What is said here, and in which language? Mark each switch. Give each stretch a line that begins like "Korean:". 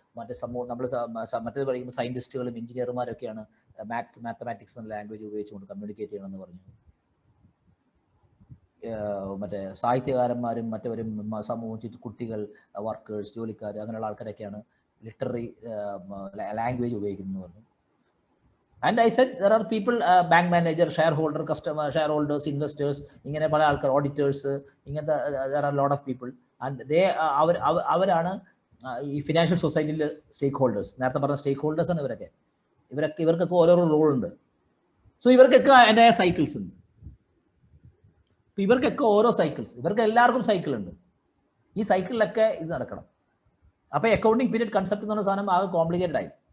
Malayalam: മറ്റേ നമ്മൾ മറ്റേത് പഠിക്കുമ്പോൾ സയൻറ്റിസ്റ്റുകളും എഞ്ചിനീയർമാരൊക്കെയാണ് മാത്തമാറ്റിക്സ് എന്ന ലാംഗ്വേജ് ഉപയോഗിച്ചുകൊണ്ട് കമ്മ്യൂണിക്കേറ്റ് ചെയ്യണമെന്ന് പറഞ്ഞു. മറ്റേ സാഹിത്യകാരന്മാരും മറ്റവരും സമൂഹം കുട്ടികൾ, വർക്കേഴ്സ്, ജോലിക്കാർ, അങ്ങനെയുള്ള ആൾക്കാരൊക്കെയാണ് ലിറ്റററി ലാംഗ്വേജ് ഉപയോഗിക്കുന്നതെന്ന് പറഞ്ഞു.
English: And I said there are people, bank manager, shareholder, customer, shareholders, investors,
Malayalam: ഇങ്ങനെ പല ആൾക്കാർ, ഓഡിറ്റേഴ്സ്, ഇങ്ങനത്തെ
English: there are a lot of people and they
Malayalam: അവരാണ് ഈ ഫിനാൻഷ്യൽ സൊസൈറ്റിയിൽ സ്റ്റേക്ക് ഹോൾഡേഴ്സ്. നേരത്തെ പറഞ്ഞ സ്റ്റേക്ക് ഹോൾഡേഴ്സ് ആണ് ഇവർക്കൊക്കെ ഓരോരോ റോൾ ഉണ്ട്. സോ ഇവർക്കൊക്കെ അതിൻ്റെതായ സൈക്കിൾസ് ഉണ്ട്. ഇവർക്കൊക്കെ ഓരോ സൈക്കിൾസ്, ഇവർക്ക് എല്ലാവർക്കും സൈക്കിൾ ഉണ്ട്. ഈ സൈക്കിളിലൊക്കെ ഇത് നടക്കണം. അപ്പോൾ അക്കൗണ്ടിങ് പീരീഡ് കൺസെപ്റ്റ് എന്ന് പറഞ്ഞ സാധനം ആകെ കോംപ്ലിക്കേറ്റഡ് ആയി.